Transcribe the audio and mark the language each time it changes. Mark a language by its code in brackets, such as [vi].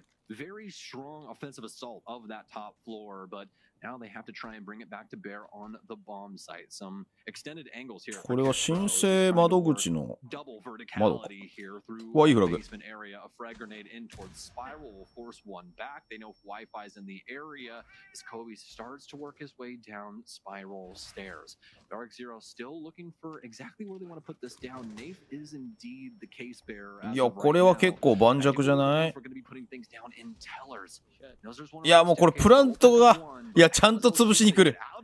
[en] Very strong offensive assault of that top floor, but now they have to try and bring it back to bear on the bomb site. Some extended angles here. [ja] これは申請窓口の窓か。うわ、いいフラグ。 [en] Area, a frag grenade in towards Spiral will force one back. They know if Wi-Fi's in the area as Kobe starts to work his way down Spiral stairs. Dark Zero still looking for exactly where they want to put this down. Nafe is indeed the case bearer. [ja] いや、これは結構盤石じゃない？いや、もうこれプラントが、いや、ちゃんと潰しに来る。